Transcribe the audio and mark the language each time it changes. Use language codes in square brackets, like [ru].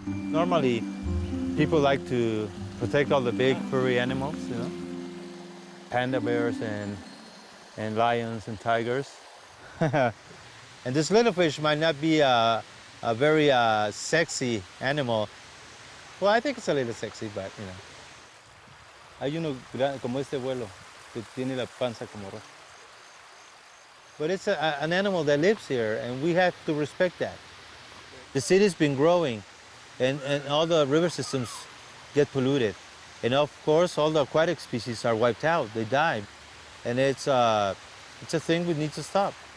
[en] Normally, people like to protect all the big furry animals, you know, panda bears and lions and tigers. And this little fish might not be a very sexy animal. Well, I think it's a little sexy, but you know. [es] Hay uno como este vuelo que tiene la panza como roja. [en] But it's an animal that lives here, and we have to respect that. The city's been growing, and all the river systems get polluted. And of course, all the aquatic species are wiped out, they die. And it's a thing we need to stop.